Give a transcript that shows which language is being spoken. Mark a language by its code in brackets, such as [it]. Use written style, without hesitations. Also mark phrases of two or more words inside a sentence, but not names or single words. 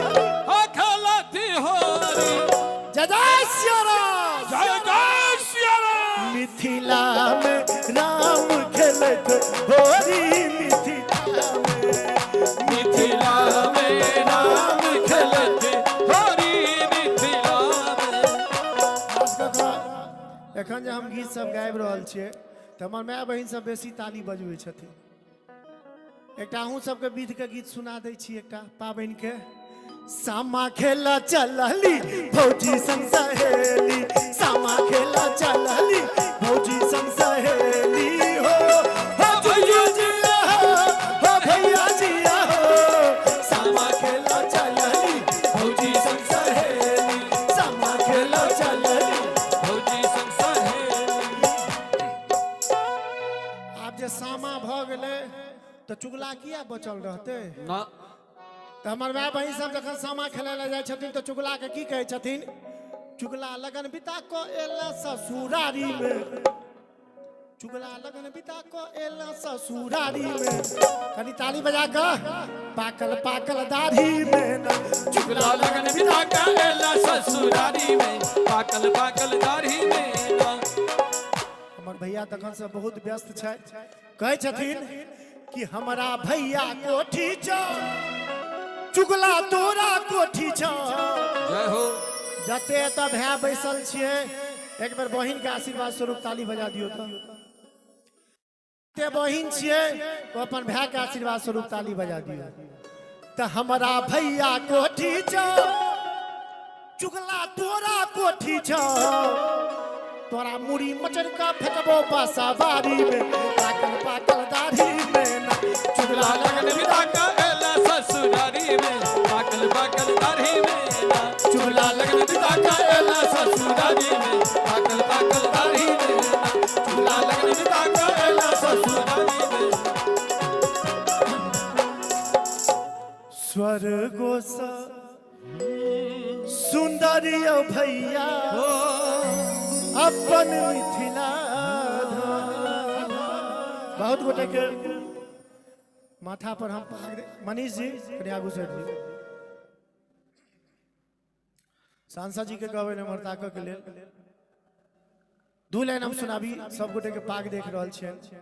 [mai] हो खेलत होरी। जय जय सिया राम, जय जय सिया राम। मिथिला में राम खेलत होरी, मिथिला में, मिथिला में राम खेलत होरी, मिथिला में। एखन जे हम गीत सब गाबि रहल छियै त हमर माय बहिन सब बेसी ताली बजबै छथिन। एकटा अहूँ सबके विध के गीत सुना दै छी, एकटा पाबनि के। सामा खेला चलली भौजी संग सहेली, सामा खेला चलली भौजी संग सहेली। हो भैया जिया हो भैया जिया हो। सामा खेला चलली भौजी संग सहेली, सामा खेला चलली भौजी संग सहेली। आब जे सामा भ गेलै तो चुगला किया बचल रहते ना। तो हमार माय बहिन सब जखन सामा खेले ले जाय छथिन तो चुगला के की कहे छथिन। चुगला लगन बिता को एला ससुरारी में, चुगला लगन बिता को एला ससुरारी में। कनी ताली बजा के। पाकल पाकल दाढ़ी में ना, चुगला लगन बिता के एला ससुरारी में, पाकल पाकल दाढ़ी में ना। हमर भैया तखन से बहुत व्यस्त छै, कहे छथिन कि हमारा भैया कोठी छ, चुगला तोरा कोठी छ। जय हो। जते त भाई बैसल छिए, एक बेर बहिन के आशीर्वाद स्वरूप ताली बजा दियो तो। ते बहिन छिए तो अपन भाई के आशीर्वाद स्वरूप ताली बजा दियो। त हमारा भैया कोठी छ, चुगला तोरा कोठी छ। तोरा मुड़ी मचर का फेंकबो पासा बारी में, पाकल पाकल दाढ़ी में ना। चुगला लगन बिता के एला ससुरारी में, पाकल पाकल दाढ़ी में ना। चुगला लगन बिता के एला ससुरारी में, पाकल पाकल दाढ़ी में ना। चुगला लगन बिता के एला ससुरारी में। स्वर्गो सा सुंदरियो भैया अपन मिथिला धाम। बहुत गोटे के माथा पर हम पकड़। मनीष जी कन्या घुसट जी सांसद जी के कहबे नम्रता के लेल दू लाइन हम सुनाबी सब गोटे के पाग देख रहल छियन।